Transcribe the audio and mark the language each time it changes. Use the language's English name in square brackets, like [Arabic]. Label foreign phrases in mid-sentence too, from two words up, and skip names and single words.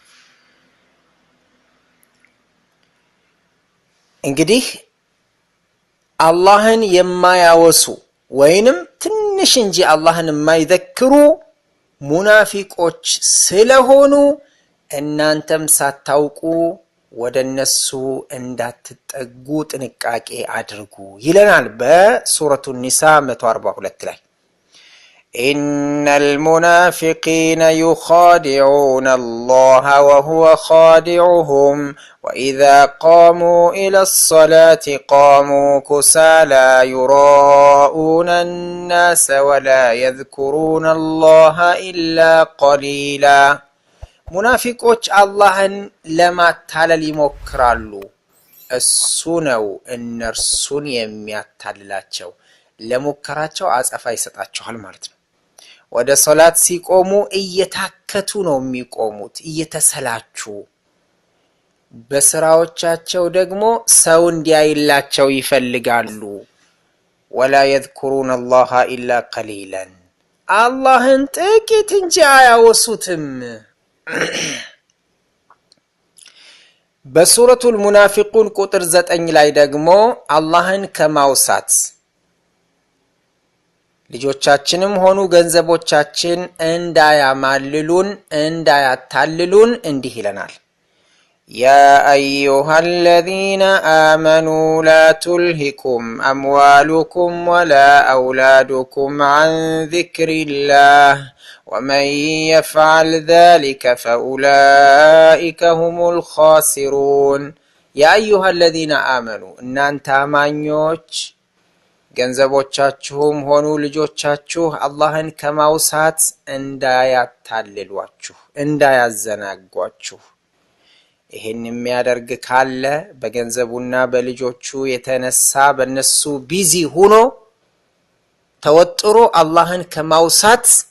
[Amharic] እንግዲህ አላህን የማያወሱ ወይንም ትንሽ እንጂ አላህን የማይዘክሩ ሙናፊቆች ስለሆኑ እናንተም ሳታውቁ ወደነሱ እንዳትጠጉ ጥንቃቄ አድርጉ ይለናል በሱረቱ ኒሳ 142 ላይ። [Arabic] إن المنافقين يخادعون الله وهو خادعهم وإذا قاموا إلى الصلاة قاموا كسالى يراءون الناس ولا يذكرون الله إلا قليلا [Amharic] ሙናፊቆች አላህን ለማታለል ይሞክራሉ እሱ ነው እነርሱን የሚያታልላቸው ለሙከራቸው አጸፋ ይሰጣቸዋል ማለት ነው። ወደ ሶላት ሲቆሙ እየታከቱ ነው የሚቆሙት እየተሰላቹ በስራዎቻቸው ደግሞ ሰው እንዲያይላቸው ይፈልጋሉ። [Arabic] ولا يذكرون الله إلا قليلا [Amharic] አላህን ጥቂት እንጂ አያወሱትም። በሱረቱል ሙናፊቁን ቁጥር 9 ላይ ደግሞ አላህን ከማውሳት ልጆቻችንም ሆኑ ገንዘቦቻችን እንዳያማልሉን እንዳያታልሉን እንዲህ ይለናል። [Arabic] يا أيها الذين آمنوا لا تلهكم أموالكم ولا أولادكم عن ذكر الله ومن يفعل ذلك فأولئك هم الخاسرون يا أيها الذين آمنوا إن أنت [Amharic] آمانيوች ገንዘቦቻችሁም ሆኑ ልጆቻችሁ አላህን ከማውሳት እንዳያታልሏችሁ እንዳያዘናጓችሁ ይሄን የሚያደርግ ካለ በገንዘቡና በልጆቹ የተነሳ በነሱ ቢዚ ሆኖ ተወጥሮ አላህን ከማውሳት